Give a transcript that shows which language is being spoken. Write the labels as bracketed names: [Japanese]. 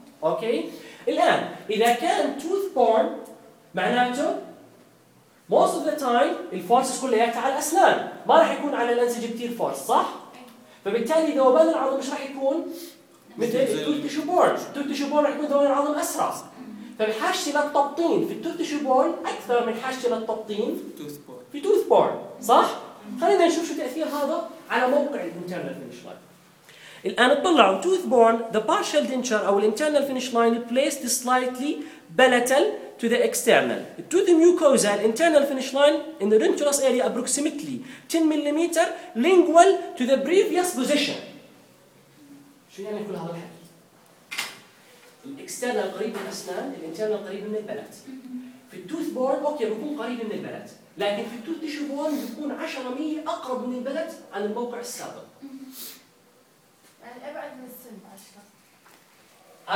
[Arabic] اوكي، الان اذا كان توث بورن معناته موست اوف ذا تايم الفورس كلياتها على الاسنان، ما راح يكون على الانسجه كثير فورس صح؟ فبالتالي ذوبان العظم مش راح يكون مثل التوتشو بورن، التوتشو بورن راح يكون ذوبان العظم اسرع، فبحاجتي للتبطين في التوتشو بورن اكثر من حاجتي للتبطين في توث بورن صح؟ خلينا نشوف شو تاثير هذا على موقع الانترنال فينش لاين. الان اطلعوا [English] Tooth borne the partial denture او الانترنال finish line placed slightly palatal to the external to the mucosa and internal finish line in the dentulous area approximately 10 millimeter lingual to the previous position. [Arabic] شو يعني كل هذا الحكي؟ الاكسترنال قريب من الاسنان، الانترنال قريب من البلت. في التوث بورن اوكي بيكون قريب من البلت، لكن في التوث تيشو بورن بيكون 10 مية اقرب من البلت عن الموقع السابق. يعني ابعد من السن 10،